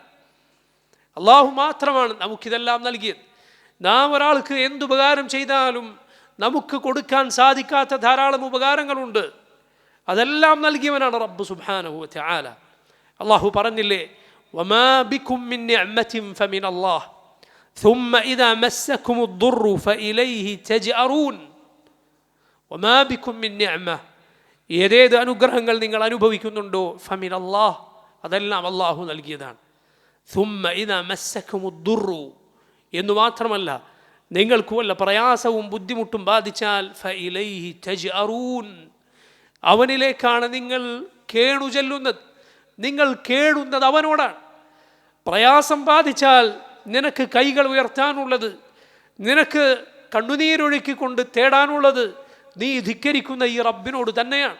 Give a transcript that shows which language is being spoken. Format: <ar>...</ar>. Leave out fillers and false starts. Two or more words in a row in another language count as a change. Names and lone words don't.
<ml>അള്ളാഹു മാത്രമാണ് നമുക്കിതെല്ലാം നൽകിയത്. നാം ഒരാൾക്ക് എന്തുപകാരം ചെയ്താലും നമുക്ക് കൊടുക്കാൻ സാധിക്കാത്ത ധാരാളം ഉപകാരങ്ങളുണ്ട്. അതെല്ലാം നൽകിയവനാണ് റബ്ബ്</ml> <ar>سبحانه وتعالى.</ar> <ml>അള്ളാഹു പറഞ്ഞില്ലേ,</ml> <ar>وما بكم من نعمة فمن الله ثم إذا مسكم الضر فإليه تجأرون. وما بكم من نعمة,</ar> <ml>ഏതേത് അനുഗ്രഹങ്ങൾ നിങ്ങൾ അനുഭവിക്കുന്നുണ്ടോ, ഫമിനല്ലാഹ്, അതെല്ലാം അള്ളാഹു നൽകിയതാണ്.</ml> <ar>ثم إذا مسكم الضر</ar> <ml>എന്ന് മാത്രമല്ല, നിങ്ങൾക്ക് വല്ല പ്രയാസവും ബുദ്ധിമുട്ടും ബാധിച്ചാൽ</ml> <ar>فإليه تجأرون,</ar> <ml>അവനിലേക്കാണ് നിങ്ങൾ കേണു ചെല്ലുന്നത്. നിങ്ങൾ കേടുന്നത് അവനോടാണ്. പ്രയാസം ബാധിച്ചാൽ നിനക്ക് കൈകൾ ഉയർത്താനുള്ളത്, നിനക്ക് കണ്ണുനീരൊഴുക്കിക്കൊണ്ട് തേടാനുള്ളത് നീ ധിക്കരിക്കുന്ന ഈ റബ്ബിനോട് തന്നെയാണ്.</ml>